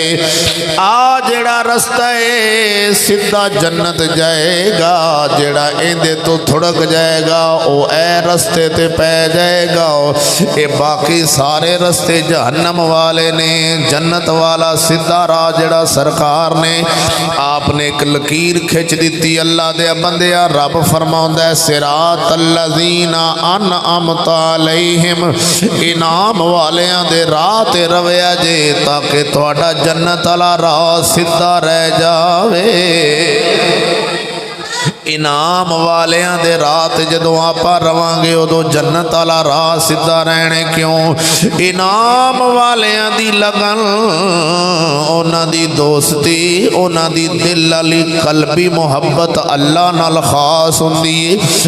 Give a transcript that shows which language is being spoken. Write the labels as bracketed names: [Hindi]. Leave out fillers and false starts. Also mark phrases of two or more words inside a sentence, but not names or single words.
[Punjabi] آ جہڑا رستہ ہے سیدھا جنت جائے گا جہڑا ایندے تو تھڑک جائے گا او اے رستے تے پے جائے گا. یہ باقی سارے رستے جہنم والے نے. جنت والا سیدھا راہ جہڑا سرکار نے آپنے ایک لکیر کھچ دی اللہ دے بندیا رب فرماؤندا ہے [Arabic] صراط الذين أنعمت عليهم [Punjabi] انعام والیاں دے راہ تے رویا جے تاکہ تہاڈا جنت والا راہ سیدھا رہ جاوے. انعام والیاں دے رات جدوں آپاں رواں گے اودوں جنت والا راہ سیدھا رہنے کیوں انعام والیاں دی لگن انہاں دی دوستی انہاں دی دل والی قلبی محبت اللہ نال خاص ہندی ہے.